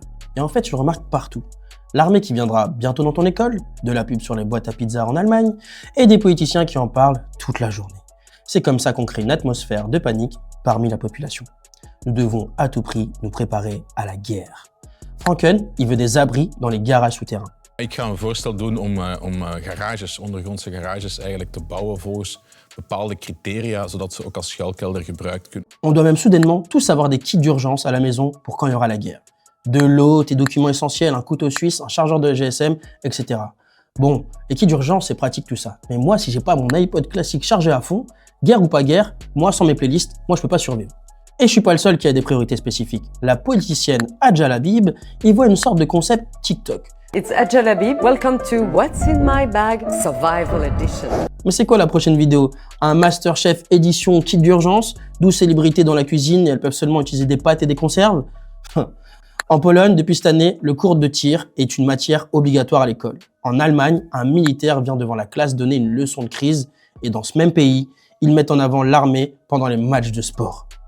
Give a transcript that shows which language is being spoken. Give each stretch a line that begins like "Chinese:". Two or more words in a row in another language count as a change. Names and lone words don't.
French: Et en fait, je le remarque partout. L'armée qui viendra bientôt dans ton école, de la pub sur les boîtes à pizza en Allemagne, et des politiciens qui en parlent toute la journée. C'est comme ça qu'on crée une atmosphère de panique parmi la population. Nous devons à tout prix nous préparer à la guerre. Franken, il veut des abris dans les garages souterrains.
Dutch: Ik ga een voorstel doen om garages, ondergrondse garages eigenlijk te bouwen volgens bepaalde criteria, zodat ze ook als schuilkelder gebruikt kunnen.
French: On doit même soudainement tous avoir des kits d'urgence à la maison pour quand il y aura la guerre. De l'eau, tes documents essentiels, un couteau suisse, un chargeur de GSM, etc. Bon, les kits d'urgence, c'est pratique tout ça. Mais moi, si j'ai pas mon iPod classique chargé à fond, guerre ou pas guerre, moi sans mes playlists, moi je peux pas survivre. Et je suis pas le seul qui a des priorités spécifiques. La politicienne Adja Labib y voit une sorte de concept TikTok.
English: It's Adja Labib. Welcome to What's in My Bag Survival Edition.
French: Mais c'est quoi la prochaine vidéo? Un Masterchef édition kit d'urgence? 12 célébrités dans la cuisine et elles peuvent seulement utiliser des pâtes et des conserves? En Pologne, depuis cette année, le cours de tir est une matière obligatoire à l'école. En Allemagne, un militaire vient devant la classe donner une leçon de crise et dans ce même pays, ils mettent en avant l'armée pendant les matchs de sport.